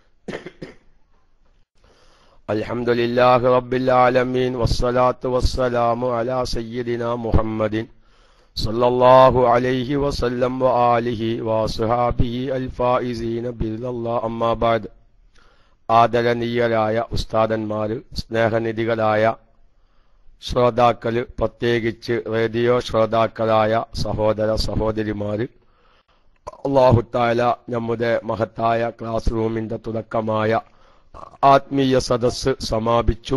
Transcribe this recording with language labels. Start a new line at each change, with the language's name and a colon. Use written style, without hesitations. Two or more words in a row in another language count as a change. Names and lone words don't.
Arabic: الحمد لله رب العالمين والصلاة والسلام على سيدنا محمد صلى الله عليه وسلم وآله وصحابه الفائزين برضا الله. أما بعد.
Malayalam: ആദരണീയരായ ഉസ്താദന്മാര്, സ്നേഹനിധികളായ ശ്രോതാക്കള്, പ്രത്യേകിച്ച് റേഡിയോ ശ്രോതാക്കളായ സഹോദര സഹോദരിമാര്,
Arabic: الله تعالى
Malayalam: നമ്മുടെ മഹത്തായ
English: class room
Malayalam: തുടക്കമായ ആത്മീയ സദസ്സ് സമാപിച്ചു.